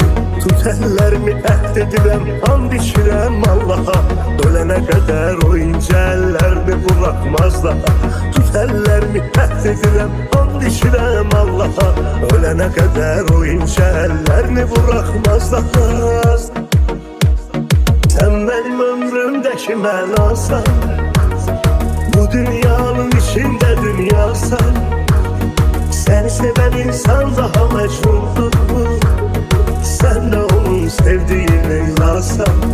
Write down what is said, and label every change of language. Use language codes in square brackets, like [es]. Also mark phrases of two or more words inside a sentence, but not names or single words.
[az] Tut əllərimi əhd edirəm, and içirəm Allaha. Ölənə qədər o incə əllərimi buraxmaz daha. Tut əllərimi əhd edirəm, and içirəm Allaha. Ölənə qədər o incə əllərimi buraxmaz daha. [tr] Sen benim ömrümdeki mənasan. Bu dünyanın içinde dünyasan. Seni seven insan daha mecnundur. Sen de onun sevdiği Leyla'san.